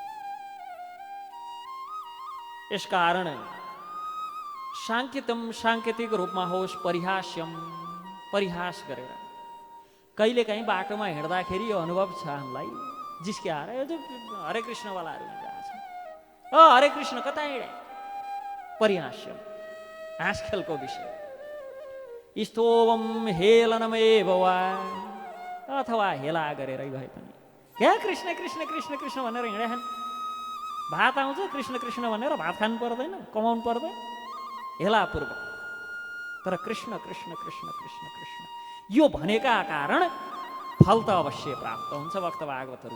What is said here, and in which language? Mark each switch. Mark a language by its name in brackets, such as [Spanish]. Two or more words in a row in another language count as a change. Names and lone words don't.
[Nepali] यसकारण साङ्केतम साङ्केतिक रूपमा होस्, परिहास्यम परिहास गरेर कहिलेकाहीँ बाटोमा हिँड्दाखेरि यो अनुभव छ हामीलाई, जिस्क्याएर यो जो हरे कृष्णवालाहरू हिँडिरहेको छ, हरे कृष्ण कता हिँडे, परिहास्यम हाँस खेलको विषय, [Sanskrit] स्तोभम हेलनमेव वा, [Nepali] अथवा हेला गरेरै भए पनि क्या कृष्ण कृष्ण कृष्ण कृष्ण भनेर हिँडेछन्। भात आउँछ कृष्ण कृष्ण भनेर भात खानु पर्दैन, कमाउनु पर्दैन, हेलापूर्वक, तर कृष्ण कृष्ण कृष्ण कृष्ण कृष्ण यो भनेका कारण फल त अवश्य प्राप्त हुन्छ भक्त भागवतहरू।